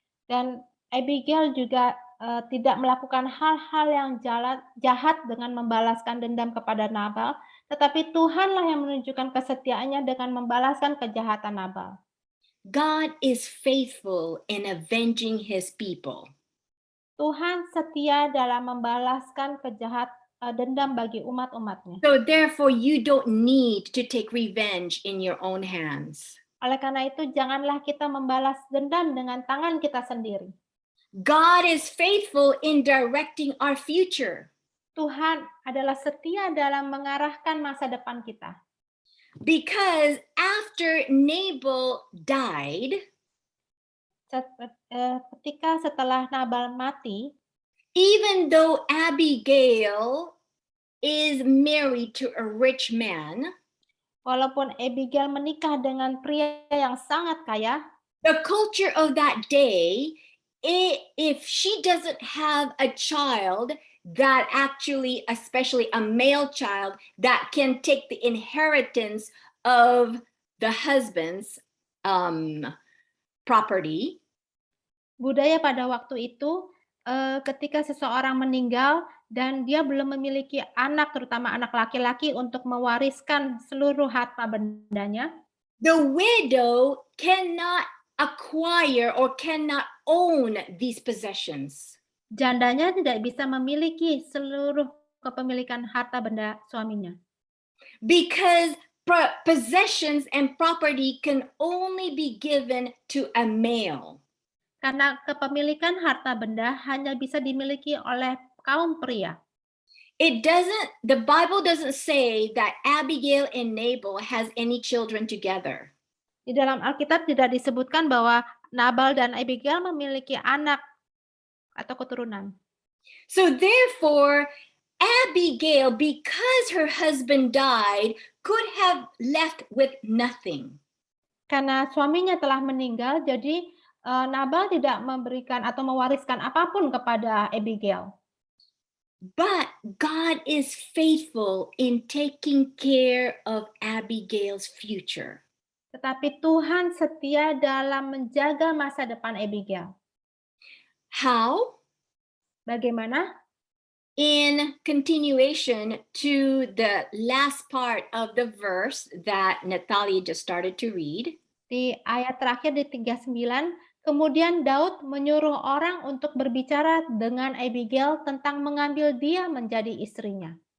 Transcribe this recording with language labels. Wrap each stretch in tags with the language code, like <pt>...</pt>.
<id>Dan Abigail juga tidak melakukan hal-hal yang jahat dengan membalaskan dendam kepada Nabal, tetapi Tuhanlah yang menunjukkan kesetiaannya dengan membalaskan kejahatan Nabal.</id> <en>God is faithful in avenging his people.</en> <id>Tuhan setia dalam membalaskan dendam bagi umat-umatnya.</id> <en>So therefore you don't need to take revenge in your own hands.</en> <id>Oleh karena itu janganlah kita membalas dendam dengan tangan kita sendiri.</id> <en>God is faithful in directing our future.</en> <id>Tuhan adalah setia dalam mengarahkan masa depan kita.</id> <en>Because after Nabal died,</en> <id>ketika setelah Nabal mati,</id> <en>even though Abigail is married to a rich man,</en> <id>walaupun Abigail menikah dengan pria yang sangat kaya,</id> <en>the culture of that day, if she doesn't have a child that actually, especially a male child, that can take the inheritance of the husband's property.</en> <id>Budaya pada waktu itu, ketika seseorang meninggal dan dia belum memiliki anak, terutama anak laki-laki, untuk mewariskan seluruh harta bendanya,</id> <en>the widow cannot acquire or cannot own these possessions.</en> <id>Jandanya tidak bisa memiliki seluruh kepemilikan harta benda suaminya.</id> <en>Because possessions and property can only be given to a male.</en> <id>Karena kepemilikan harta benda hanya bisa dimiliki oleh kaum pria.</id> <en>The Bible doesn't say that Abigail and Nabal has any children together.</en> <id>Di dalam Alkitab tidak disebutkan bahwa Nabal dan Abigail memiliki anak atau keturunan.</id> <en>So therefore, Abigail, because her husband died, could have left with nothing.</en> <id>Karena suaminya telah meninggal, jadi Nabal tidak memberikan atau mewariskan apapun kepada Abigail.</id> <en>But God is faithful in taking care of Abigail's future.</en> <id>Tetapi Tuhan setia dalam menjaga masa depan Abigail.</id> <en>How?</en> <id>Bagaimana?</id> <en>In continuation to the last part of the verse that Natalia just started to read,</en> <id>Di ayat terakhir di 39, kemudian Daud menyuruh orang untuk berbicara dengan Abigail tentang mengambil dia menjadi istrinya.</id>